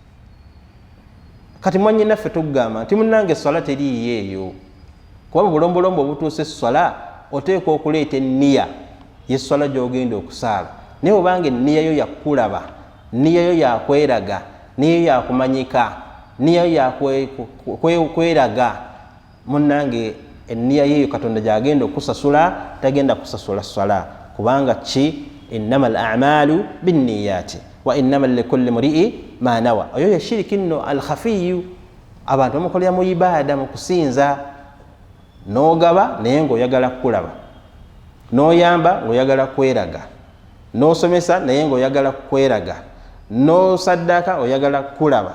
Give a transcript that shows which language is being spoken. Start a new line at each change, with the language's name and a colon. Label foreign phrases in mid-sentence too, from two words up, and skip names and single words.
Ganda: Kati mwannyinaffe tugamba nti munnange esswala teriiyo eyo kuba bulombolombo obutuuse esswala oteekwa okuleeta enniya y'esswala gy'ogenda okusaala. Naye obanga enniyayo yakulaba, nniyayo yakweraga, nniyayo yakumanyika, nniyayo yakweraga, munnange enniya yeeyo Katonda gy'agenda okusasula tagenda kusasula swala kubanga ki
Arabic: إنما الأعمال بالنيات وإنما لكل امرئ ما نوى.
Ganda: Oyo ye shiriki nno al-khafiyu, abantu bamukolera mu ibaada mu kusinza. N'ogaba naye ng'oyagala kulaba, n'oyamba ng'oyagala kweraga, n'osomesa naye ng'oyagala kweraga, n'osaddaaka oyagala kulaba.